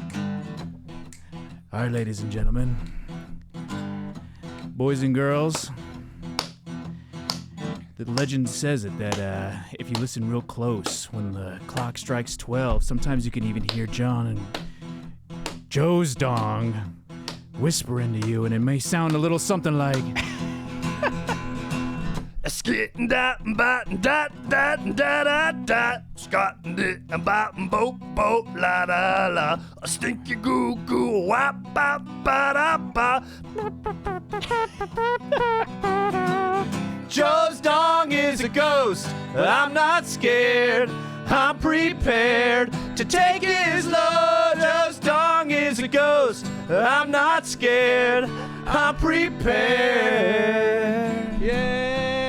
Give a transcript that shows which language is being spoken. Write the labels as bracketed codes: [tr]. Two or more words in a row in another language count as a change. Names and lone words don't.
[en] All right, ladies and gentlemen, boys and girls, the legend says it that if you listen real close, when the clock strikes 12, sometimes you can even hear John and Joe's dong whispering to you, and it may sound a little something like. Skittin' dat bat dat dat da da da Scottin' dit and bottin' boat la la la a stinky goo goo wap ba ba da ba. Joe's dong is a ghost. I'm not scared. I'm prepared to take his load. Joe's dong is a ghost. I'm not scared. I'm prepared. Yeah.